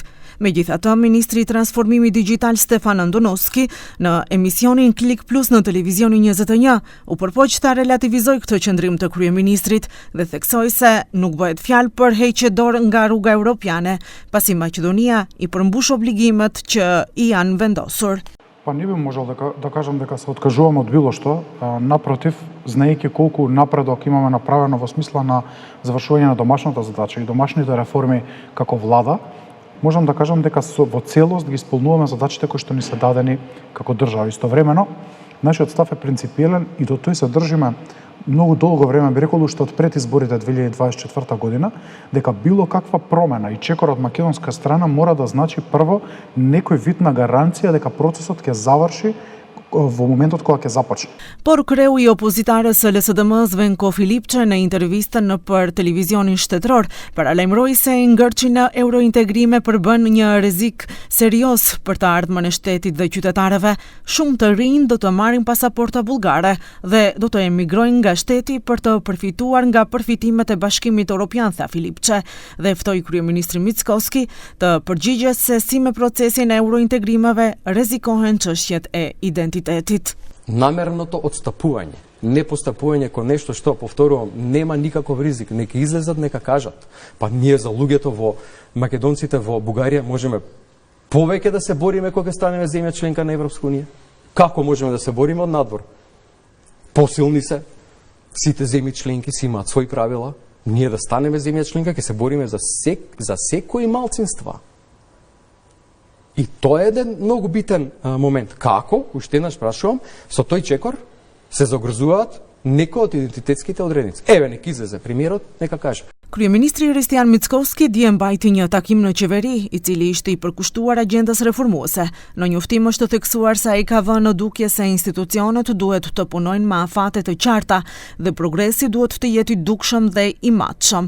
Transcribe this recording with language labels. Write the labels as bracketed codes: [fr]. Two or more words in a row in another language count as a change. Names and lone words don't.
[sq] Megjithatë, ministri I transformimit digital Stefan Andonovski në emisionin Klik Plus në televizionin 21 u përpoq ta relativizoj këtë qëndrim të kryeministrit dhe theksoi se nuk bëhet fjalë për heqje dorë nga rruga europiane, pasi Maqedonia I përmbush obligimet që I janë vendosur. [mk] Па не би можел да кажам дека се откажуваме од било што, напротив, знаејќи колку напредок имаме направено во смисла на завршување на домашната задача и домашните реформи како влада, можам да кажам дека во целост ги исполнуваме задачите кои што ни се дадени како држава. Истовремено, нашиот став е принципиелен и до тој се држиме многу долго време, би рекол уште од пред изборите 2024 година, дека било каква промена и чекор од македонска страна мора да значи прво некој вид на гаранција дека процесот ќе заврши во моментот kога ќе започне. [sq] Por kreu I opozitarës së LSDM-s Venko Filipçe në intervistën për televizionin shtetëror paralajmëroi se ngërçi në eurointegrime përbën një rrezik serioz për të ardhmën e shtetit dhe qytetarëve. Shumë të rinj do të marrin pasaporta bullgare dhe do të emigrojnë nga shteti për të përfituar nga përfitimet e Bashkimit Evropian, tha Filipçe, dhe ftoi kryeministrin Mickoski të përgjigjes se si me procesin e eurointegrimeve rrezikohen çështjet e identitetit. [mk] Намереното отстапување, не постапување кон нешто што, повторувам, нема никаков ризик, нека излезат, нека кажат. Па ние за луѓето во македонците во Бугарија можеме повеќе да се бориме кога станеме земја членка на Европска унија. Како можеме да се бориме од надвор? Посилни се, сите земји членки си имаат своји правила, ние да станеме земја членка ќе се бориме за секои малцинства. И тоа е еден многу битен момент. Како, уште еднаш прашувам, со тој чекор се загрозуваат некои од идентитетските одредници. Еве, нека излезе премиерот, нека каже. [sq] Kryeministri Hristijan Mickoski dje mbajti një takim në qeveri, I cili ishte I përkushtuar agjendës reformuese. Në njoftim është theksuar se ai ka vënë në dukje se institucionet duhet të punojnë me afate të qarta dhe progresi duhet të jetë I dukshëm dhe I matshëm.